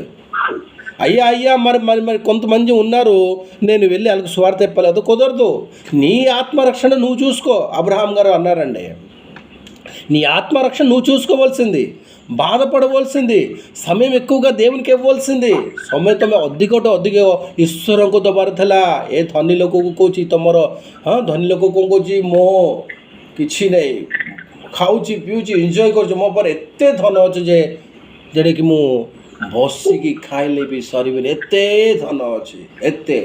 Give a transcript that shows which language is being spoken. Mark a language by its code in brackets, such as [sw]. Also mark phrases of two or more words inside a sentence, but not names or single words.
[te] అయ్యా మరి కొంతమంది ఉన్నారు, నేను వెళ్ళి వాళ్ళకి స్వార్థ చెప్పలేదు, కుదరదు. నీ ఆత్మరక్షణ నువ్వు చూసుకో. అబ్రహాం గారు అన్నారండి, నీ ఆత్మరక్షణ నువ్వు చూసుకోవాల్సింది, బాధపడవలసింది, సమయం ఎక్కువగా దేవునికి ఇవ్వాల్సింది. [or] ସମୟ ତମେ ଅଧିକ ଈଶ୍ୱରଙ୍କୁ ଦେବାର ଥିଲା। ଏ ଧନୀ ଲୋକକୁ କହୁଛି ତମର ଧନୀ ଲୋକ କ'ଣ କହୁଛି, ମୋ କିଛି ନାହିଁ, ଖାଉଛି ପିଉଛି ଏନ୍ଜୟ କରୁଛି, ମୋ ପରେ ଏତେ ଧନ ଅଛି ଯେ ଯେଉଁଟାକି ମୁଁ ବସିକି ଖାଇଲେ ବି ସରିବନି, ଏତେ ଧନ ଅଛି ଏତେ।